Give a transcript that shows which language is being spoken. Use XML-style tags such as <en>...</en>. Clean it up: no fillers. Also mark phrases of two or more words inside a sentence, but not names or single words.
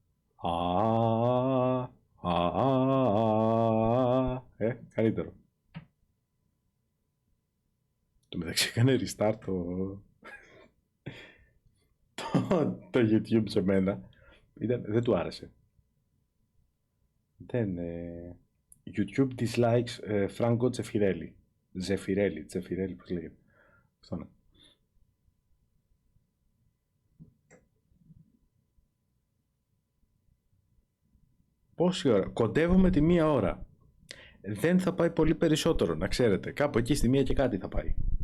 <el>Καλύτερο. Το μεταξύ έκανε restart το YouTube σε μένα. Δεν του άρεσε.</el> <en>YouTube dislikes Franco Zeffirelli.</en> <el>Zeffirelli, πώς λέγεται. Αυτό είναι. Πόση ώρα? Κοντεύουμε τη 1 ώρα. Δεν θα πάει πολύ περισσότερο, να ξέρετε. Κάπου εκεί στη 1 και κάτι θα πάει.</el>